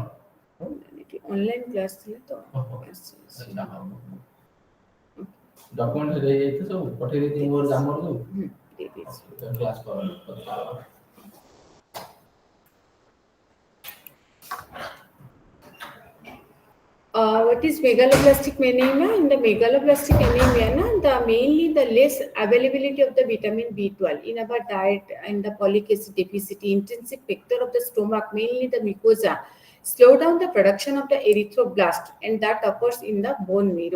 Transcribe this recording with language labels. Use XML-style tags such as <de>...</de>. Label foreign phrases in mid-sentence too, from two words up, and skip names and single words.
<or>ଅନଲାଇନ୍ କ୍ଲାସ୍ ଥିଲା ତ। ଡକ୍ୟୁମେଣ୍ଟ ଦେଇ ଯାଇଥିବେ ସବୁ ପଠେଇ ଦେଇଥିବେ ମୋର ଆମର ସବୁ ଦେଇଦେଇଛି। କ୍ଲାସ୍ କର।</or> <en>What is megaloblastic anemia? In the megaloblastic anemia, the mainly the less availability of the vitamin B12 in our diet and the folic acid deficiency, intrinsic factor of the stomach, mainly the mucosa, slow down the production of the erythroblast, and that occurs in the bone marrow.</en>